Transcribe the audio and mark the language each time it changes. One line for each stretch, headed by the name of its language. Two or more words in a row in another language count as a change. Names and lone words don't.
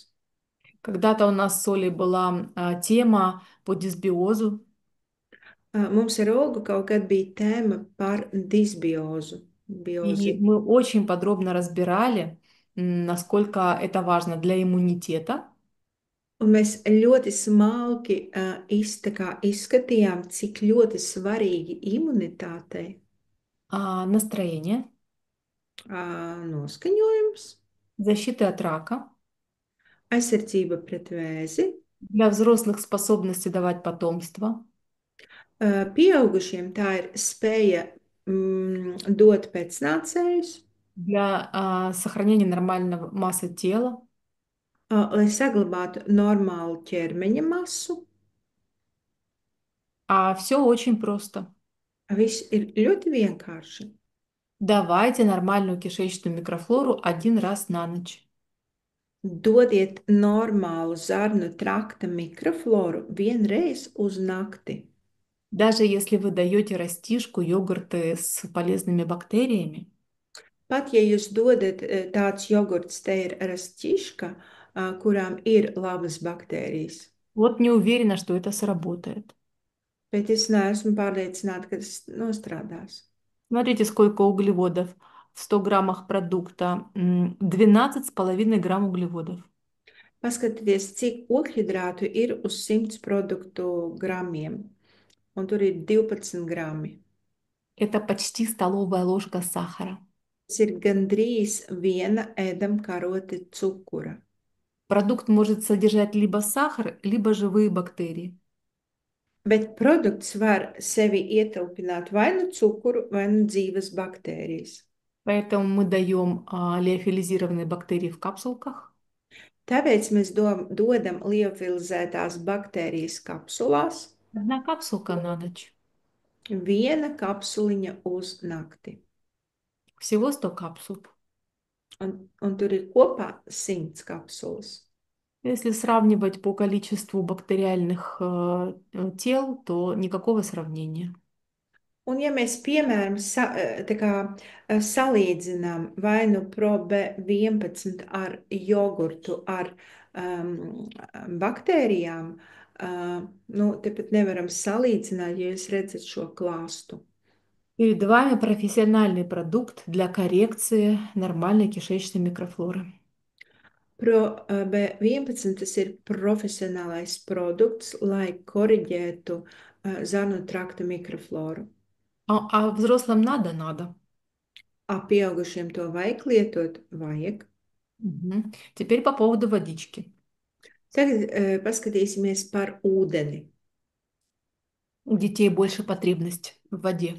Russian: Когда-то у нас с Олей была тема по дисбиозу.
Latvian: Mums ar Olgu kaut kad bija tēma par disbiozu.
Russian: И
Latvian: Biozi.
Russian: мы очень подробно разбирали, насколько это важно для иммунитета,
Latvian: Un mēs ļoti smalki tā kā izskatījām, cik ļoti svarīgi imunitātei
Russian: настроения,
Latvian: noskaņojums,
Russian: защиты от рака,
Latvian: aizsardzība pret vēzi,
Russian: для взрослых способности давать потомство,
Latvian: pieaugušiem tā ir spēja dot pēcnācējus,
Russian: для сохранения нормальной массы тела.
Latvian: lai saglabātu normālu ķermeņa masu.
Russian: А все очень просто.
Latvian: Viss ir ļoti vienkārši.
Russian: Давайте нормальную кишечную микрофлору 1 раз на ночь.
Latvian: Dodiet normālu zarnu trakta mikrofloru vienreiz uz nakti.
Russian: Даже если вы даете растишку, йогурты с полезными бактериями,
Latvian: Pat ja jūs dodat tāds jogurts, te ir rastiška, kurām ir labas baktērijas.
Russian: вот не уверена, что это сработает.
Latvian: Bet es neesmu pārliecināta, ka tas nostrādās.
Russian: Смотрите, сколько углеводов. В 100 граммах продукта 12,5 грамм углеводов.
Latvian: Paskatieties, cik ogļhidrātu ir uz 100 produktu gramiem. Un tur ir 12 grami.
Russian: Это почти столовая ложка сахара.
Latvian: Tas ir gandrīz viena ēdamkarote cukura.
Russian: Продукт может содержать либо сахар, либо живые бактерии.
Latvian: Bet produkts var sevi ietilpināt vai nu cukuru, vai nu dzīves baktērijas.
Russian: Поэтому мы даем лиофилизированные бактерии в капсулках.
Latvian: Tāpēc mēs dodam liofilizētās baktērijas kapsulās.
Russian: 1 капсулка на ночь.
Latvian: Viena kapsuliņa uz nakti.
Russian: Всего 100 капсул.
Latvian: Un tur ir kopā 100 kapsulas.
Russian: Если сравнивать по количеству бактериальных тел, то никакого сравнения.
Latvian: Un ja mēs, piemēram, salīdzinām vai nu ProB11 ar jogurtu, ar baktērijām, nu, tepat nevaram salīdzināt, ja jūs redzat šo klāstu.
Russian: Перед вами профессиональный продукт для коррекции нормальной кишечной микрофлоры.
Latvian: Pro B11 tas ir profesionālais produkts, lai koriģētu zarnu trakta mikrofloru.
Russian: А взрослым надо?
Latvian: Pieaugušiem to vajag lietot? Vajag. Мгм.
Russian: Теперь по поводу водички.
Latvian: Tagad paskatīsimies par ūdeni.
Russian: У детей больше потребность в воде.